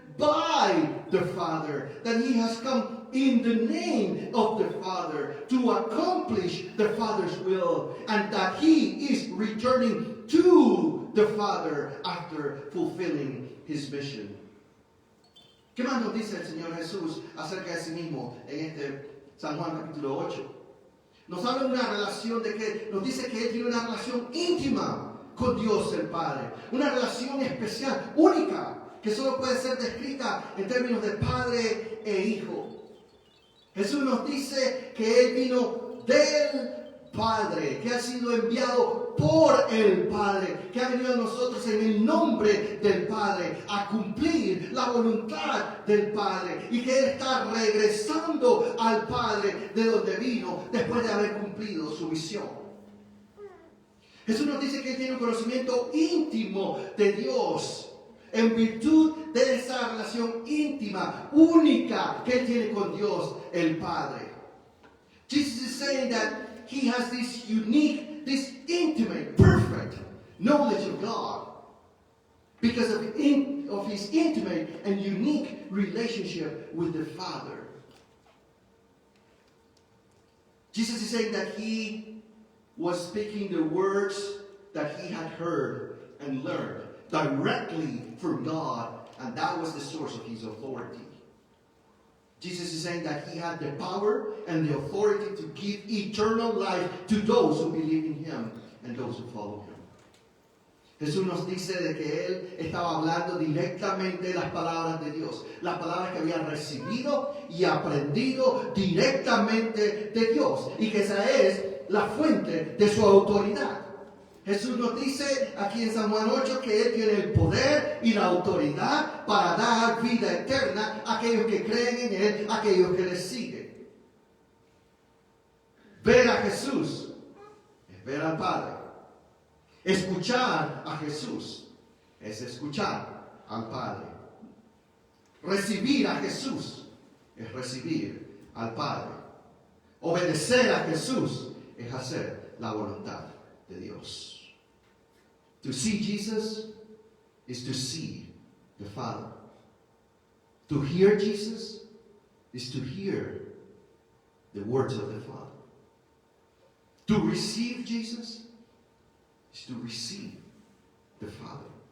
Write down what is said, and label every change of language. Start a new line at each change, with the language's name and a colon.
English: by the Father, that he has come in the name of the Father to accomplish the Father's will, and that he is returning to the Father after fulfilling his mission.
Spanish: ¿Qué más nos dice el Señor Jesús acerca de sí mismo en este San Juan capítulo 8? Nos habla de una relación nos dice que Él tiene una relación íntima con Dios el Padre. Una relación especial, única, que solo puede ser descrita en términos de Padre e Hijo. Jesús nos dice que Él vino del Padre, que ha sido enviado por el Padre, que ha venido a nosotros en el nombre del Padre a cumplir la voluntad del Padre, y que Él está regresando al Padre de donde vino después de haber cumplido su misión. Jesús nos dice que Él tiene un conocimiento íntimo de Dios en virtud de esa relación íntima, única que Él tiene con Dios el Padre.
English: Jesus is saying that He has this unique, this intimate, perfect knowledge of God because of his intimate and unique relationship with the Father. Jesus is saying that he was speaking the words that he had heard and learned directly from God, and that was the source of his authority. Jesus is saying that he had the power and the authority to give eternal life to those who believe in him and those who follow him.
Spanish: Jesús nos dice de que Él estaba hablando directamente las palabras de Dios, las palabras que había recibido y aprendido directamente de Dios, y que esa es la fuente de su autoridad. Jesús nos dice aquí en San Juan 8 que Él tiene el poder y la autoridad para dar vida eterna a aquellos que creen en Él, a aquellos que le siguen. Ver a Jesús es ver al Padre. Escuchar a Jesús es escuchar al Padre. Recibir a Jesús es recibir al Padre. Obedecer a Jesús es hacer la voluntad de Dios.
English: To see Jesus is to see the Father. To hear Jesus is to hear the words of the Father. To receive Jesus is to receive the Father.